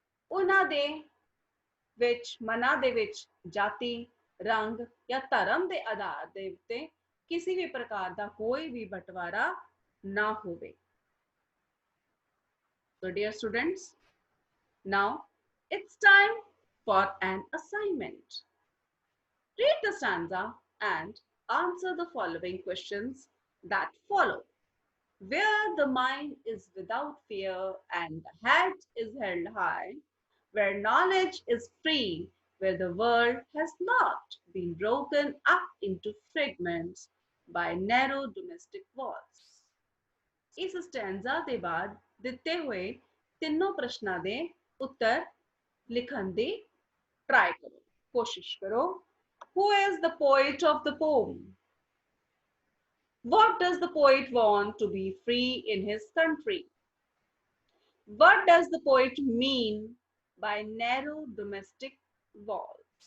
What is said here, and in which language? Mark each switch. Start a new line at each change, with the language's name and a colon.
Punjabi: ਉਹਨਾਂ ਦੇ ਵਿੱਚ ਮਨਾਂ ਦੇ ਵਿੱਚ ਜਾਤੀ, ਰੰਗ ਜਾਂ ਧਰਮ ਦੇ ਆਧਾਰ ਦੇ ਉੱਤੇ ਕਿਸੇ ਵੀ ਪ੍ਰਕਾਰ ਦਾ ਕੋਈ ਵੀ ਬਟਵਾਰਾ ਨਾ ਹੋਵੇ.
English: So dear students, now it's time for an assignment. Read the stanza and answer the following questions that follow. Where the mind is without fear and the head is held high, where knowledge is free, where the world has not been broken up into fragments by narrow domestic walls.
Punjabi: ਇਸ ਸਟੈਂਜ਼ਾ ਦੇ ਬਾਅਦ ਦਿੱਤੇ ਹੋਏ ਤਿੰਨੋਂ ਪ੍ਰਸ਼ਨਾਂ ਦੇ ਉੱਤਰ ਲਿਖਣ ਦੀ try ਕਰੋ, ਕੋਸ਼ਿਸ਼ ਕਰੋ.
English: Who is the poet of the poem? What does the poet want to be free in his country? What does the poet mean by narrow domestic walls?